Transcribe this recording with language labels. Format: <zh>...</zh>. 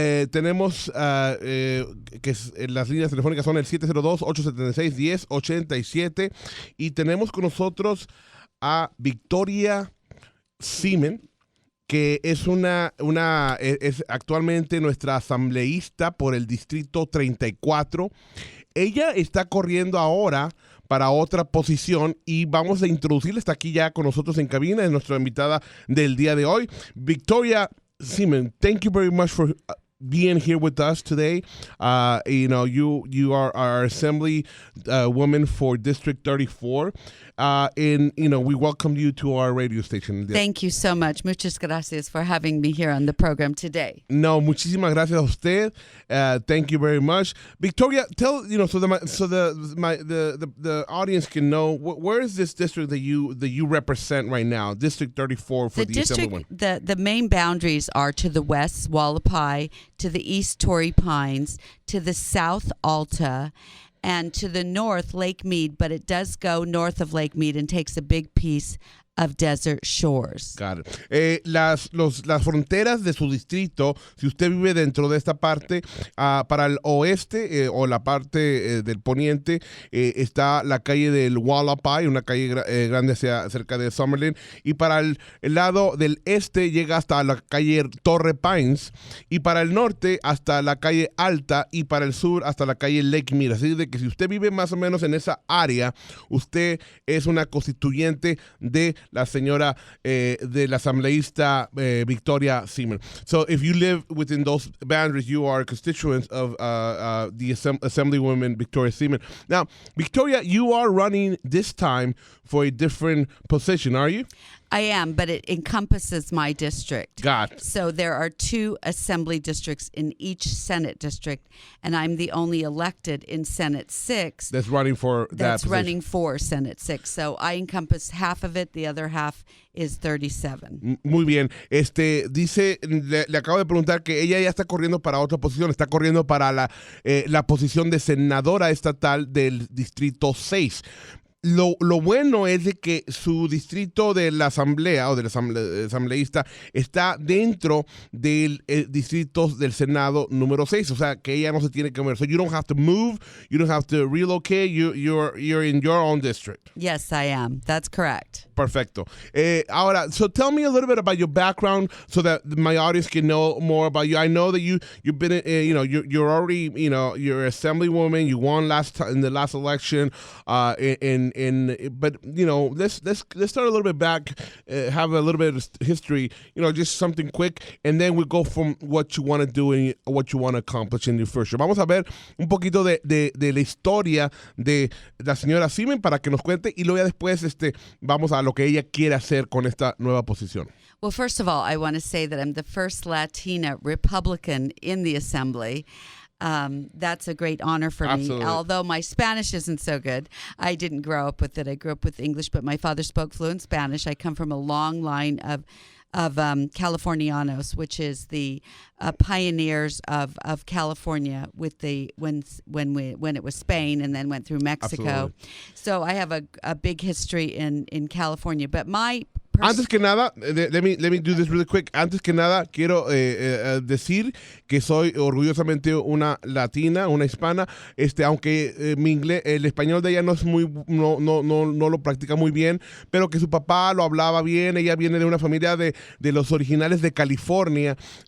<es>tenemos las líneas telefónicas son el 702-876-1087 y tenemos con nosotros a Victoria Seaman, que es es actualmente nuestra asambleísta por el distrito 34. Ella está corriendo ahora para otra posición y vamos a introducirla. Está aquí ya con nosotros en cabina, es nuestra invitada del día de hoy.</es> <en>Victoria Seaman, thank you very much for being here with us today. You are our assembly woman for District 34. And we welcome you to our radio station. Thank you so much.</en> <es>Muchas gracias</es> <en>for having me here on the program today.</en> <es>No, muchísimas gracias a usted.</es> <en>Thank you very much. Victoria, tell, so the audience can know, where is this district that you represent right now, District 34 for the Assemblywoman? The main boundaries are to the west, Wallapai, to the east, Torrey Pines, to the south, Alta, and to the north, Lake Mead, but it does go north of Lake Mead and takes a big piece of Desert Shores. Got it.</en> <es>Las fronteras de su distrito, si usted vive dentro de esta parte, para el oeste o la parte del poniente, está la calle del Wallapai, una calle grande cerca de Summerlin, y para el lado del este llega hasta la calle Torrey Pines, y para el norte hasta la calle Alta, y para el sur hasta la calle Lake Mead. Así de que si usted vive más o menos en esa área, usted es una constituyente de la señora de la asambleísta Victoria Seaman.</es> <en>So if you live within those boundaries, you are a constituent of the Assemblywoman Victoria Seaman. Now, Victoria, you are running this time for a different position, are you? I am, but it encompasses my district. Got it. So there are 2 assembly districts in each Senate district, and I'm the only elected in Senate 6. That's running for that That's position. running for Senate 6. So I encompass half of it. The other half is 37.</en> <es>Muy bien. Dice, le acabo de preguntar que ella ya está corriendo para otra posición. Está corriendo para la posición de senadora estatal del distrito 6. Lo bueno es de que su distrito de la asamblea o del asambleísta está dentro del distrito del Senado número 6, o sea que ella no se tiene que mover.</es> <en>So you don't have to move, you don't have to relocate, you're in your own district. Yes, I am. That's correct.</en> <es>Perfecto. Ahora,</es> <en>so tell me a little bit about your background so that my audience can know more about you. I know that you've been, you're already, you're an assemblywoman. You won in the last election, but let's start a little bit back, have a little bit of history, just something quick, and then we'll go from what you want to do and what you want to accomplish in your first year.</en> <es>Vamos a ver un poquito de la historia de la señora Seaman para que nos cuente y luego ya después vamos a lo que ella quiere hacer con esta nueva posición.</es> <en>Well, first of all, I want to say that I'm the first Latina Republican in the Assembly. That's a great honor for Absolutely. me. Although my Spanish isn't so good, I didn't grow up with it. I grew up with English, but my father spoke fluent Spanish. I come from a long line of Californianos, which is the pioneers of California with when it was Spain and then went through Mexico. Absolutely. So I have a big history in California. But my</en> <es>Antes que nada,</es> <en>let me do this really quick.</en> <es>Antes que nada, quiero decir que soy orgullosamente una latina, una hispana. Aunque mi inglés, el español de ella no es no lo practica muy bien, pero que su papá lo hablaba bien. Ella viene de una familia de los originales de California.</es>